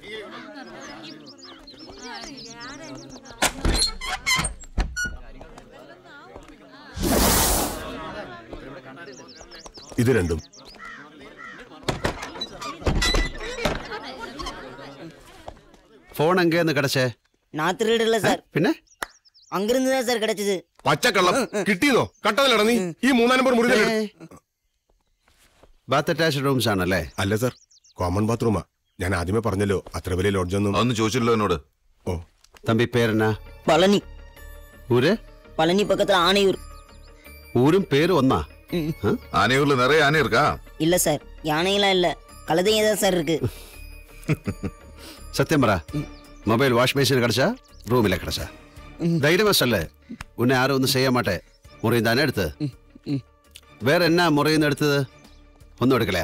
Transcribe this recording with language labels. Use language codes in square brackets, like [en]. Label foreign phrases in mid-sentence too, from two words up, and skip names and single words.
[ml] ഇത് രണ്ടും. [ta] ഫോൺ எங்கேன்னு கிடைச்சே? நான் திருடல சார். [ml] പിന്നെ [ta] அங்கிருந்து தான் சார் கிடைச்சது. [ml] പച്ചക്കള്ളം കിട്ടിയെന്നോ? കട്ടതിലട നീ ഈ 3 നമ്പർ മുറി. [en] bath attached rooms [ml] ആണല്ലേ? അല്ല സാർ, [en] common bathroom. [ml] ഞാൻ ആദ്യമേ പറഞ്ഞല്ലോ അത്ര വലിയ ലോഡ്ജ് ഒന്നും. അതൊന്നും ചോദിച്ചില്ലല്ലോ എന്നോട്. ഓ, [ta] தம்பி பேரென்ன? பழனி. [ml] ഊര്? [ta] பழனி பக்கத்துல ஆனையூர். [ml] ഊരും പേരും ഒന്നാ? ആനയൂരിൽ നിറയെ ആന ഇരിക്കാ? [ta] இல்ல சார், யானையெல்லாம் இல்ல, கழுதையே தான் சார் இருக்கு. [ml] സത്യം പറ, മൊബൈൽ വാഷ് ബേസിന് കിടച്ചാ റൂമിലെ കിടച്ചാ? ധൈര്യമല്ലേ? ഉന്നെ ആരും ഒന്നും ചെയ്യാൻ മാട്ടെ. മുറിയും താനേ എടുത്ത്? വേറെ എന്നാ മുറിയുന്ന എടുത്തത്? ഒന്നും എടുക്കലയാ?